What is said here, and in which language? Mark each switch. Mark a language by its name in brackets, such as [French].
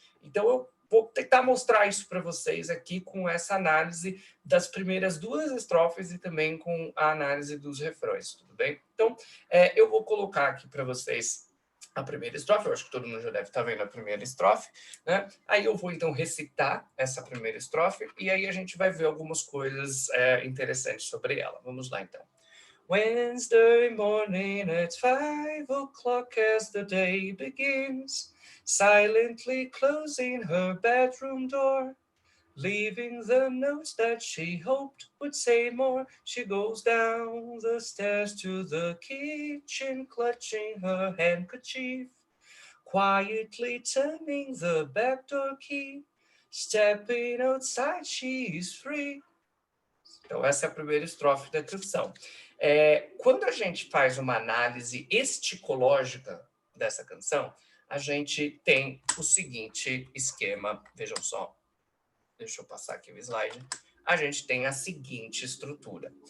[Portuguese] Então eu vou tentar mostrar isso para vocês aqui com essa análise das primeiras 2 estrofes e também com a análise dos refrões, tudo bem? Então, eu vou colocar aqui para vocês a primeira estrofe, eu acho que todo mundo já deve estar vendo a primeira estrofe, né? Aí eu vou, então, recitar essa primeira estrofe e aí a gente vai ver algumas coisas interessantes sobre ela. Vamos lá, então. [English] Wednesday morning at 5 o'clock as the day begins, silently closing her bedroom door, leaving the notes that she hoped would say more. She goes down the stairs to the kitchen, clutching her handkerchief, quietly turning the back door key, stepping outside, she is free. [Portuguese] Então, essa é a primeira estrofe da canção. Quando a gente faz uma análise esticológica dessa canção, a gente tem o seguinte esquema. Vejam só, deixa eu passar aqui o slide. A gente tem a seguinte estrutura.